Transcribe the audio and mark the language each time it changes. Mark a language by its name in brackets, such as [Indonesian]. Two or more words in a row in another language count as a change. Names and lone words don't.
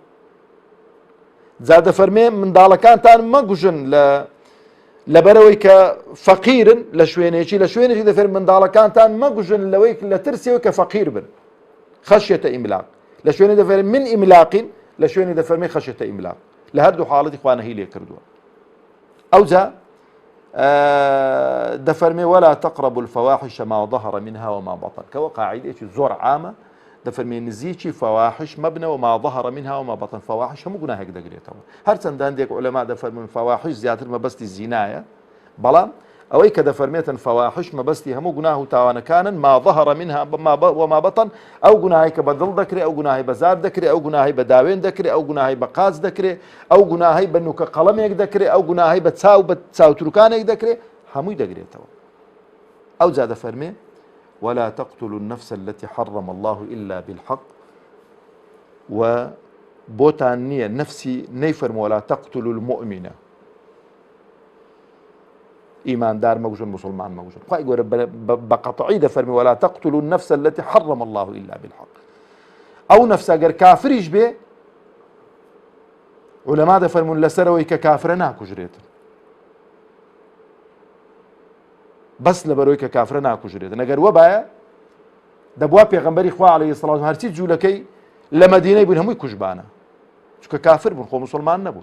[Central Kurdish] جا دەفەرمێ منداڵەکانتان مەگوژن لەبەرەوەی کە فەقیرن لە شوێنێکی دەفەرمێ منداڵەکانتان مەگوژن لەوەی لە ترسەوەی کە فەقیر بن، [Arabic] خەشیەتە ئیملاق. [Central Kurdish] لە شوێنی دەفەرمێ [Arabic] من ئیملاقین، [Central Kurdish] لە شوێنی دەفەرمێ [Arabic] خەشیەتە ئیملاق. [Central Kurdish] لە هەردوو حاڵەتی خوا نەهی لێ کردووە. [Arabic] ئەوجا دەفەرمێ ولا تقربوا الفواحش ما ظهر منها وما بطن، [Central Kurdish] کەوە قاعیدەیەکی زۆر عامە. دەفەرمێ نزیکی فەواحش مەبنە [Arabic] وما ظهر منها وما بطن. [Central Kurdish] فەواحش هەموو گوناهێک دەگرێتەوە. هەرچەندە هەندێک عولەما دەفەرمون فەواحش زیاتر مەبەستی زینایە، بەڵام ئەوەی کە دەفەرمێتن فەواحش مەبەستی هەموو گوناه و تاوانەکانن [Arabic] ما ظهر منها وما بطن. [Central Kurdish] ئەو گوناهی کە بە دڵ دەکرێت، ئەو گوناهی بە زار دەکرێت، ئەو گوناهی بە داوێن دەکرێت، ئەو گوناهی بە قاز دەکرێت، ئەو گوناهی بە نوکە قەڵەمێک دەکرێت، ئەو گوناهی بە چاوتروکانێک دەکرێت، هەمووی دەگرێتەوە. [Arabic] ئەو جا دەفەرمێ ولا تقتلوا النفس التي حرم الله إلا بالحق. [Central Kurdish] و بۆتان نییە نفسی نەیفەرمووە [Arabic] ولا تقتلوا المؤمنة، [Central Kurdish] ئیماندار مەگوژن مسلمان مەگوژن. خوای گەورە بەقەتعی دەفەرمێ [Arabic] ولا تقتلوا النفس التي حرم الله إلا بالحق. [Central Kurdish] ئەو نەفس ئەگەر کافریش بێ عولەما دەفەرمون لەسەرەوەی کە کافرە ناکوژرێتن، بەس لەبەرەوەی کە کافرە ناکوژرێتن. ئەگەر وە بایە دەبوا پێغەمبەری خوا [Arabic] عەلەیهی سەڵات [Central Kurdish] هەرچی جوولەکەی لە مەدینەی بوون هەمووی کوژبانە، چونکە کافر بوون، خۆ مسلمان نەبوون.